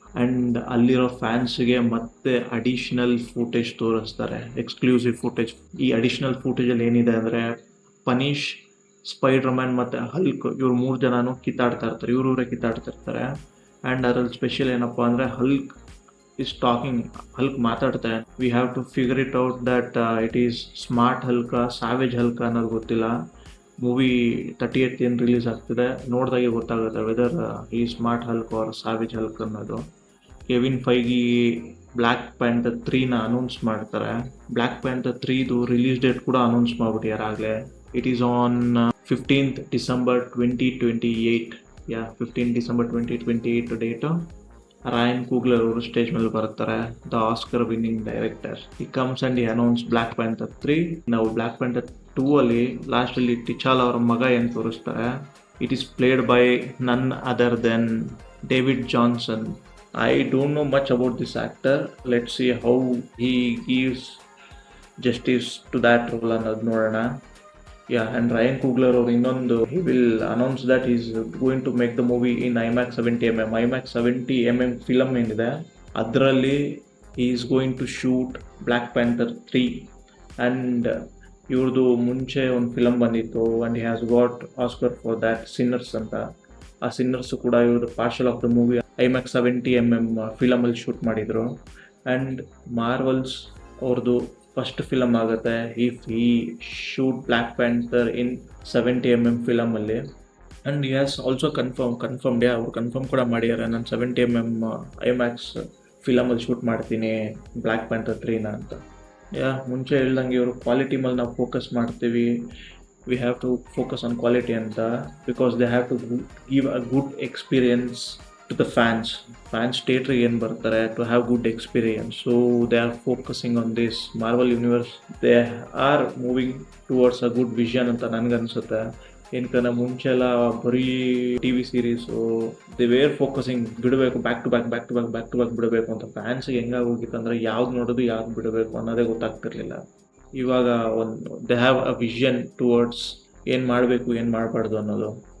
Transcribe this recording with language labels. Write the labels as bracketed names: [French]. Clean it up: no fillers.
[Kannada] And ಅಲ್ಲಿರೋ ಫ್ಯಾನ್ಸ್ಗೆ ಮತ್ತೆ additional footage ತೋರಿಸ್ತಾರೆ, ಎಕ್ಸ್ಕ್ಲೂಸಿವ್ ಫೂಟೇಜ್. ಈ ಅಡಿಷ್ನಲ್ ಫೂಟೇಜಲ್ಲಿ ಏನಿದೆ ಅಂದರೆ, ಪನೀಶ್, ಸ್ಪೈಡರ್ಮ್ಯಾನ್ ಮತ್ತು ಹಲ್ಕ್ ಇವ್ರು 3 ಜನನೂ ಕಿತ್ತಾಡ್ತಾ ಇರ್ತಾರೆ. ಕಿತ್ತಾಡ್ತಿರ್ತಾರೆ. ಆ್ಯಂಡ್ ಅದರಲ್ಲಿ ಸ್ಪೆಷಲ್ ಏನಪ್ಪ ಅಂದರೆ, ಹಲ್ಕ್ [English] is talking. Hulk [Kannada] ಮಾತಾಡ್ತಾನೆ. [English] We have to figure it out that it is smart Hulk, savage Hulk [Kannada] ಅನ್ನೋದು ಗೊತ್ತಿಲ್ಲ. ಮೂವಿ 30th ಏನು ರಿಲೀಸ್ ಆಗ್ತಿದೆ, ನೋಡಿದಾಗೆ ಗೊತ್ತಾಗುತ್ತೆ [English] whether ಈ smart Hulk or savage Hulk [Kannada] ಅನ್ನೋದು. ಕೆವಿನ್ ಫೈಗಿ ಬ್ಲ್ಯಾಕ್ ಪ್ಯಾಂಥರ್ 3ನ ಅನೌನ್ಸ್ ಮಾಡ್ತಾರೆ. ಬ್ಲ್ಯಾಕ್ ಪ್ಯಾಂಥರ್ 3ದು ರಿಲೀಸ್ ಡೇಟ್ ಕೂಡ ಅನೌನ್ಸ್ ಮಾಡ್ಬಿಟ್ಟಿದ್ದಾರೆ ಆಗಲೇ. [English] It is on 15th December 2028. [Kannada] 15 December 2028 date. Rayan ಕೂಗ್ಲರ್ ಅವರು ಸ್ಟೇಜ್ ಮೇಲೆ ಬರ್ತಾರೆ, [English] The Oscar winning director. He comes and he announce [Kannada] ಬ್ಲ್ಯಾಕ್ ಪ್ಯಾಂಥರ್ 3. ನಾವು ಬ್ಲ್ಯಾಕ್ ಪ್ಯಾಂಥರ್ 2 ಅಲ್ಲಿ ಲಾಸ್ಟಲ್ಲಿ ಟಿಚಾಲ್ ಅವರ ಮಗ ಏನು ತೋರಿಸ್ತಾರೆ. [English] It is played by none other than David Johnson. I don't know much about this actor. Let's see how he gives justice to that role [Kannada] ಅನ್ನೋದು ನೋಡೋಣ. [English] And Ryan Coogler [Kannada] ಅವರು ಇನ್ನೊಂದು, [English] he will announce that he is going to make the movie in IMAX 70mm. IMAX 70mm [Kannada] film ಏನಿದೆ ಅದರಲ್ಲಿ [English] he is going to shoot Black Panther 3. and [Kannada] ಇವ್ರದ್ದು ಮುಂಚೆ ಒಂದು film ಬಂದಿತ್ತು [English] and he has got Oscar for that, Sinners ಅಂತ. [Kannada] ಆ ಸಿನ್ನರ್ಸು ಕೂಡ ಇವರು [English] partial of the movie [Kannada] IMAX 70mm ಫಿಲಮಲ್ಲಿ shoot ಮಾಡಿದರು. ಆ್ಯಂಡ್ ಮಾರ್ವಲ್ಸ್ ಅವ್ರದ್ದು ಫಸ್ಟ್ ಫಿಲಮ್ ಆಗುತ್ತೆ [English] if he shoot [Kannada] black panther in 70mm ಫಿಲಮಲ್ಲಿ. [English] and he has also confirmed [Kannada] ಅವ್ರು ಕನ್ಫರ್ಮ್ ಕೂಡ ಮಾಡಿದ್ದಾರೆ, ನಾನು 70mm IMAX ಫಿಲಮಲ್ಲಿ ಶೂಟ್ ಮಾಡ್ತೀನಿ ಬ್ಲ್ಯಾಕ್ ಪ್ಯಾಂಥರ್ 3ನ ಅಂತ. ಮುಂಚೆ ಹೇಳ್ದಂಗೆ ಇವರು ಕ್ವಾಲಿಟಿ ಮೇಲೆ ನಾವು ಫೋಕಸ್ ಮಾಡ್ತೀವಿ, [English] we have to focus on quality and because they have to give a good experience to the fans theatre [Kannada] ಏನು ಬರ್ತಾರೆ [English] to have good experience. So they are focusing on this. Marvel universe, they are moving towards a good vision [Kannada] ಅಂತ ನನಗನ್ಸುತ್ತೆ. ಏನಕಂದ್ರೆ ಮುಂಚೆ ಎಲ್ಲ ಬರೀ TV series [English] they were focusing, [Kannada] ಬಿಡಬೇಕು back to back ಬಿಡಬೇಕು ಅಂತ. ಫ್ಯಾನ್ಸಿಗೆ ಹೆಂಗಾಗೋಗಿತ್ತು ಅಂದರೆ ಯಾವ್ದು ನೋಡೋದು ಯಾವ್ದು ಬಿಡಬೇಕು ಅನ್ನೋದೇ ಗೊತ್ತಾಗ್ತಿರ್ಲಿಲ್ಲ. ಇವಾಗ ಒಂದು [English] they have a vision towards [Kannada] ಏನು ಮಾಡಬೇಕು ಏನು ಮಾಡಬಾರ್ದು ಅನ್ನೋದು.